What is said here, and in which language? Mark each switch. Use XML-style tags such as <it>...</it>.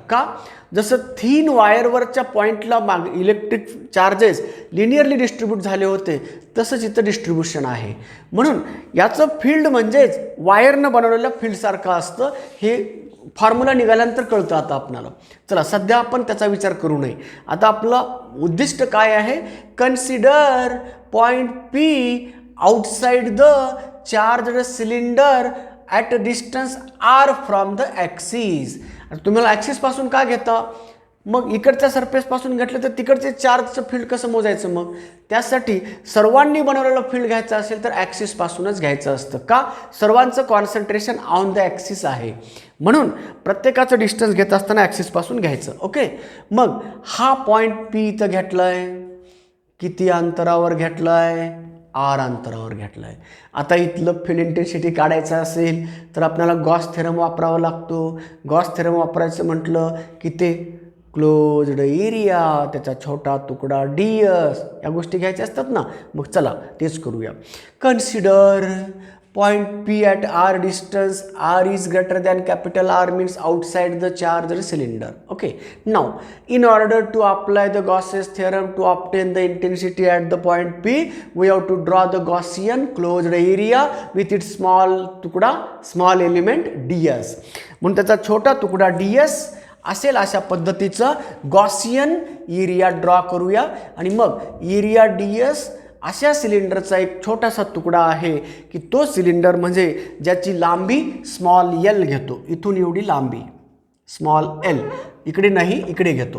<mr>का, जसं थिन वायरवरच्या पॉईंटला इलेक्ट्रिक चार्जेस लिनियरली डिस्ट्रीब्यूट झाले होते तसंच इथं डिस्ट्रीब्युशन आहे. म्हणून याचं फील्ड म्हणजेच वायरनं बनवलेलं फील्डसारखं असतं. हे फॉर्म्युला निघाल्यानंतर कळतं आता आपल्याला. चला सध्या आपण त्याचा विचार करू नये. आता आपलं उद्दिष्ट काय आहे?</mr> <en>Consider point P outside the charged cylinder at a distance R from the axis.</en> <mr>तुम्हाला ॲक्सिसपासून का घेता? मग इकडच्या सरफेसपासून घेतलं तर तिकडचे चार्जचं फील्ड कसं मोजायचं? मग त्यासाठी सर्वांनी बनवलेलं फील्ड घ्यायचं असेल तर ॲक्सिसपासूनच घ्यायचं असतं. का? सर्वांचं कॉन्सन्ट्रेशन ऑन द ॲक्सिस आहे, म्हणून प्रत्येकाचं डिस्टन्स घेत असताना ॲक्सिसपासून घ्यायचं. ओके. मग हा पॉईंट पी इथं घेतला आहे, किती अंतरावर घेतला आहे? आर अंतरावर घेतला आहे. आता इथलं फील्ड इंटेन्सिटी काढायचं असेल तर आपल्याला गॉस थेरम वापरावा लागतो. गॉस थेरम वापरायचं म्हटलं की ते क्लोज्ड एरिया, त्याचा छोटा तुकडा ds, या गोष्टी घ्यायच्या असतात ना. मग चला तेच करूया.</mr> <en>Consider point P at R distance R is greater than capital R means outside the charger cylinder.</en> <mr>Okay.</mr> <en>नाव in order to apply the Gauss's theorem to obtain the intensity at the point P, we have to draw the Gaussian closed area with its small element ds.</en> <mr>म्हणून त्याचा छोटा तुकडा ds असेल अशा पद्धतीचं Gaussian area draw करूया. आणि मग एरिया ds अशा सिलेंडरचा एक छोटासा तुकडा आहे की तो सिलेंडर म्हणजे ज्याची लांबी स्मॉल एल घेतो. इथून एवढी लांबी स्मॉल एल, इकडे नाही इकडे घेतो.</mr>